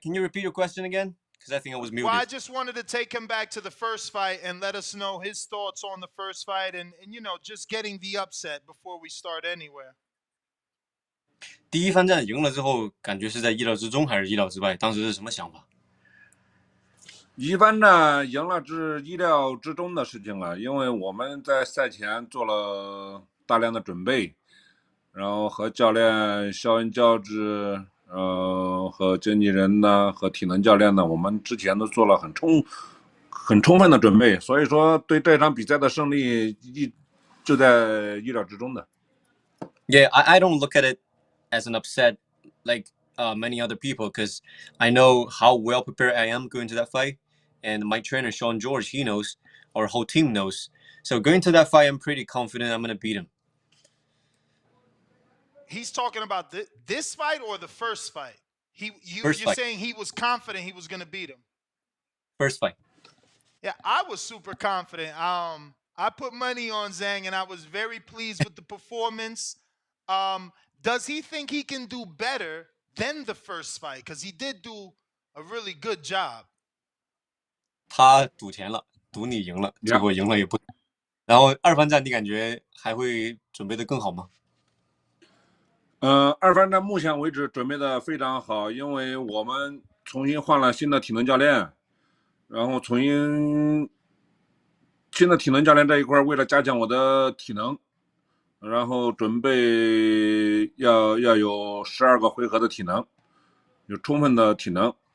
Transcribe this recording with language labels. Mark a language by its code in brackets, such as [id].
[en] Can you repeat your question again? Because I think I was Well, I muted. just wanted to take him back to the first fight and let us know his thoughts on the first fight and just getting the upset before we start anywhere. [zh] 第一番战赢了之后，感觉是在意料之中还是意料之外？当时是什么想法？一番战赢了是意料之中的事情了，因为我们在赛前做了大量的准备，然后和教练肖恩教治，和经纪人呢，和体能教练呢，我们之前都做了很充分的准备，所以说对这场比赛的胜利就在意料之中的。 [en] Yeah, I don't look at it as an upset like many other people because I know how well prepared I am going to that fight. And my trainer, Sean George, he knows, our whole team knows. So going to that fight, I'm pretty confident I'm going to beat him. He's talking about this fight or the first fight? You're Fight. saying he was confident he was going to beat him? First fight. Yeah, I was super confident. I put money on Zhang, and I was very pleased with the performance. Does he think he can do better than the first fight? Because he did do a really good job. [zh] 他赌钱了，赌你赢了，结果赢了也不。然后二番战你感觉还会准备的更好吗？二番战目前为止准备的非常好，因为我们重新换了新的体能教练，然后新的体能教练这一块，为了加强我的体能，然后准备要有12个回合的体能，有充分的体能。